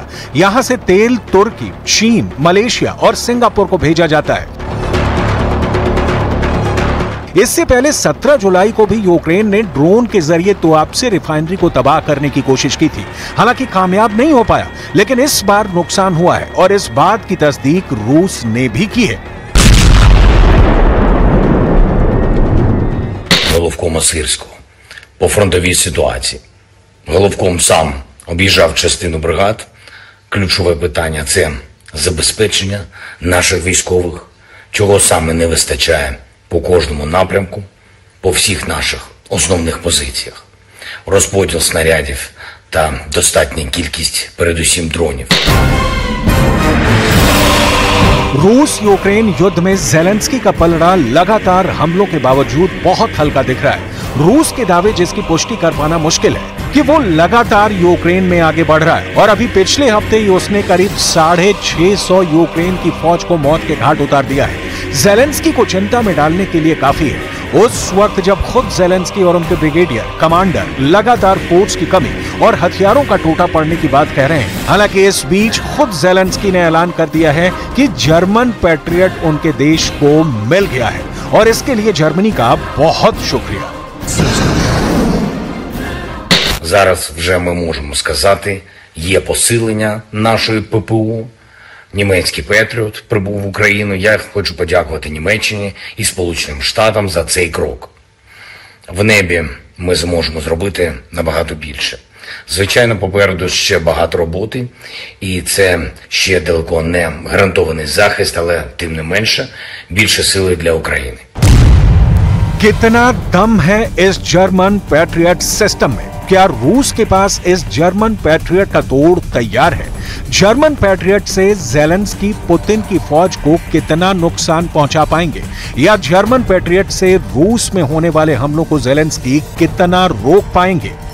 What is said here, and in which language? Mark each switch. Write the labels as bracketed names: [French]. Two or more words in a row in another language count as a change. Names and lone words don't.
[Hindi] यहां से तेल तुर्की, चीन, मलेशिया और सिंगापुर को भेजा जाता है। इससे पहले 17 जुलाई को भी यूक्रेन ने ड्रोन के जरिए तुआप्से रिफाइनरी को तबाह करने की कोशिश की थी। हालांकि कामयाब नहीं हो पाया, लेकिन इस बार नुकसान हुआ है और इस बात की तस्दीक रूस ने भी की है। [Ukrainian] Головкома Сирського по фронтовій ситуації. Головком сам об'їжджав частину бригад. Ключове питання – це забезпечення наших військових, чого саме не вистачає по кожному напрямку, по всіх наших основних позиціях. Розподіл снарядів та достатня кількість, передусім, дронів. [Hindi] रूस यूक्रेन युद्ध में ज़ेलेंस्की का पलड़ा लगातार हमलों के बावजूद बहुत हल्का दिख रहा है। रूस के दावे जिसकी पुष्टि कर पाना मुश्किल है कि वो लगातार यूक्रेन में आगे बढ़ रहा है और अभी पिछले हफ्ते ही उसने करीब 650 यूक्रेन की फौज को मौत के घाट उतार दिया है। ज़ेलेंस्की को चिंता में डालने के लिए काफी है उस वक्त जब खुद ज़ेलेंस्की और उनके ब्रिगेडियर कमांडर लगातार फोर्स की कमी और हथियारों का टूटा पड़ने की बात कह रहे हैं। हालांकि इस बीच खुद ज़ेलेंस्की ने ऐलान कर दिया है कि जर्मन पैट्रियट उनके देश को मिल गया है और इसके लिए जर्मनी का बहुत शुक्रिया। [Ukrainian] Зараз вже ми можемо сказати, є посилення нашої ППУ. Німецький Петріот прибув в Україну. Я хочу подякувати Німеччині і Сполученим Штатам за цей крок. В небі ми зможемо зробити набагато більше. Звичайно, попереду ще багато роботи, і це ще далеко не гарантований захист, але тим не менше більше сили для України. [Hindi] कितना दम है इस जर्मन पैट्रियट सिस्टम में? क्या रूस के पास इस जर्मन पैट्रियट का तोड़ तैयार है? जर्मन पैट्रियट से ज़ेलेंस्की पुतिन की फौज को कितना नुकसान पहुंचा पाएंगे, या जर्मन पैट्रियट से रूस में होने वाले हमलों को ज़ेलेंस्की कितना रोक पाएंगे?